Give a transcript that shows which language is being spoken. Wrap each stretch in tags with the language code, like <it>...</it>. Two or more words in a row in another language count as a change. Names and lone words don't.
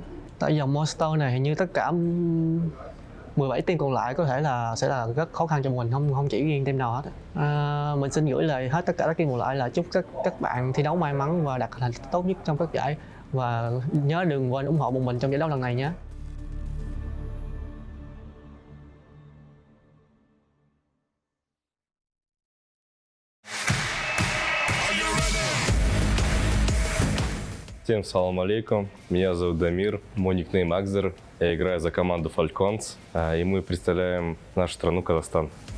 <vi>Tại dòng Monster này hình như tất cả 17 team còn lại có thể là sẽ là rất khó khăn cho mình, không chỉ riêng team nào hết. Mình xin gửi lời hết tất cả các team còn lại là chúc các bạn thi đấu may mắn và đạt thành tích tốt nhất trong các giải, và nhớ đừng quên ủng hộ một mình trong giải đấu lần này nhé.</vi> <ru>Всем</ru> <ar>سلام عليكم,</ar> <ru>меня зовут Дамир, мой никнейм Акзер, я играю за команду Falcons, и мы представляем нашу страну Казахстан.</ru>